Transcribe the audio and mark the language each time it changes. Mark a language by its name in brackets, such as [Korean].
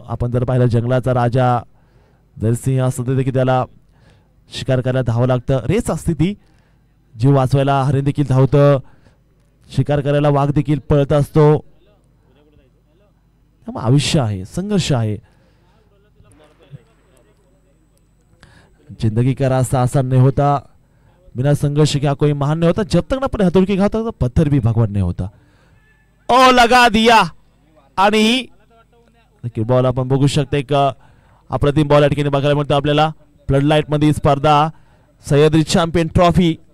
[Marathi] आपण जर पाहिलं जंगलाचा राजा जरसिंह असतं देखील त्याला शिकार करायला धावं लागतं. रेस असते ती. जीव वाचवायला हरिण देखील धावतं. शिकार करायला वाघ देखील पळत असतो. त्यामुळे आयुष्य आहे, संघर्ष आहे. [Hindi] जिंदगी का रास्ता आसान नहीं होता, बिना संघर्ष क्या कोई महान नहीं होता, जब तक ना अपने हथौड़ी के घाव तक पत्थर भी भगवान नहीं होता. [Marathi] ओ लगा दिया आणि बॉल आपण बघू शकते का अप्रतिम बॉल या ठिकाणी बघायला मिळतो आपल्याला. फ्लड लाईट मध्ये स्पर्धा सह्याद्री चॅम्पियन ट्रॉफी.